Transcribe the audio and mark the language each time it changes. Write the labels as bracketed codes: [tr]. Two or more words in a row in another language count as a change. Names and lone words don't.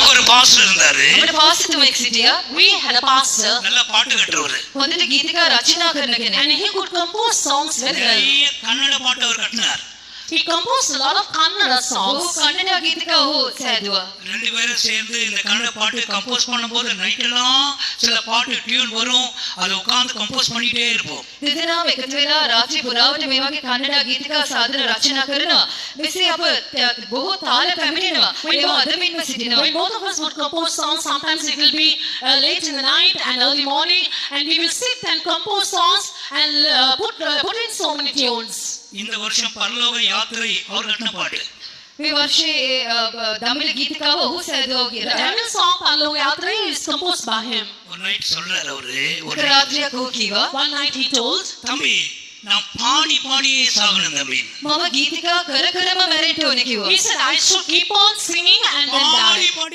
[ta] பாஸ்டர் இருந்தாரு. [si] අපේ පාස්ටර්තුමෙක් සිටියා. [en] We had a pastor. [ta] நல்ல பாட்டு கட்டுறவரு. [si] හොඳට ගීතිකා රචනා කරන කෙනෙක්. [en] And he could compose songs very well. [ta] நிறைய கன்னட பாட்டு அவர் கட்டினார். [en] He composed a lot of Kannada [si] ඔහු [en] songs. [si] කන්නඩ ගීතිකා ඔහු සෑදුවා. [ta] ரெண்டு பேரும் சேர்ந்து இந்த கன்னட பாட்டு கம்போஸ் பண்ணும்போது நைட் எல்லாம் சில பாட்டு டியூன் வரும். அதை உட்கார்ந்து கம்போஸ் பண்ணிட்டே இருப்போம். [si] දෙදෙනාම එකතු වෙලා රාත්‍රී පුරාවට මේ වගේ කන්නඩ ගීතිකා සාධන රචනා කරනවා. මෙසේ අප බොහෝ තාල පැමිණෙනවා. ඒවා අදමින්ම සිටිනවා. [en] When both of us would compose songs, sometimes it will be late in the night and early morning, and we will sit and compose songs and put in so many tunes. [ta] இந்த வருஷம் பரலோக யாத்திரை அவர் கட்டின பாட்டு. [si] මේ වර්ෂයේ දමිළ ගීතිකාව ඔහු සෑදුවා [en] The [si] කියලා. [en] Tamil song Pallava Yatra is composed by him. [ta] ஒரு நைட் சொல்றாரு அவரு. [si] එක රාත්‍රියක් ඔහු කිව්වා [en] One night he told, [ta] தம்பி நான் பாடி பாடியே சாகணும் தம்பி. [si] මම ගීතිකා කර කරම මැරෙන්න ඕනේ කිව්වා. [en] he said, I should keep on singing and then [ta] பாடி [en] die. [ta] பாடி